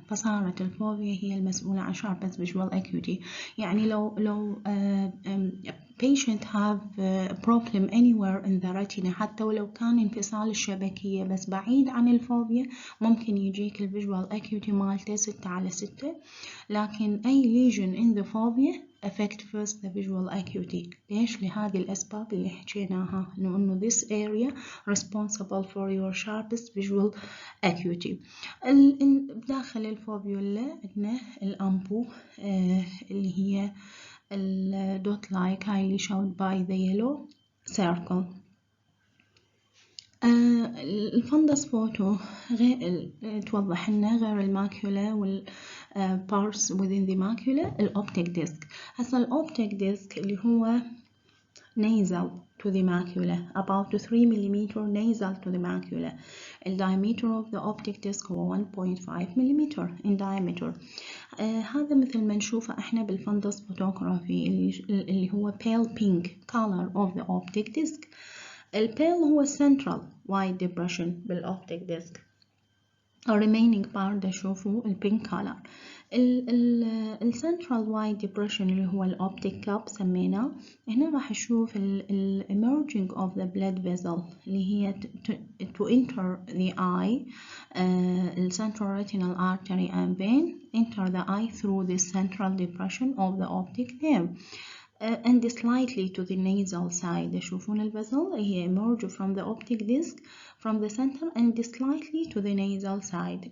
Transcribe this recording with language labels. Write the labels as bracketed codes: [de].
[ar] فصارت الفوبيا هي المسؤولة عن [en] sharpest visual acuity. [ar] يعني لو [en] patient have a problem anywhere in the retina، [ar] حتى ولو كان انفصال الشبكية بس بعيد عن الفوبيا، ممكن يجيك الفيجوال acuity مالته 6/6. لكن أي [en] lesion in the phobia affect first the visual acuity. [ar] ليش؟ لهذه الأسباب اللي حكيناها، إنه [en] this area responsible for your sharpest visual acuity. [ar] بداخل الفوبيولا عندنا الأمبو اللي هي [en] dot like highly shown by the yellow circle. [ar] الفندس فوتو توضح لنا غير الماكيولا وال [en] parts within the macula [ar] الأوبتيك ديسك. هسا الأوبتيك ديسك اللي هو [en] nasal to the macula, about 3 mm nasal to the macula. The diameter of the optic disc هو 1.5 mm in diameter. [ar] هذا مثل ما نشوفه احنا بالفندس فوتوغرافي اللي هو [en] pale pink color of the optic disc. [ar] البيل هو [en] central wide depression [ar] بالoptic disc. [en] remaining part [ar] ده شوفوا البينك color. السنترال وايد ديبريشن اللي هو الأوبتيك كاب سميناه. هنا راح نشوف [en] emerging of the blood vessel [ar] اللي هي [en] to enter the eye, central retinal artery and vein enter the eye through the central depression of the optic nerve. And slightly to the nasal side. [ar] شوفون الفزل هي [en] emerge from the optic disc from the center and slightly to the nasal side.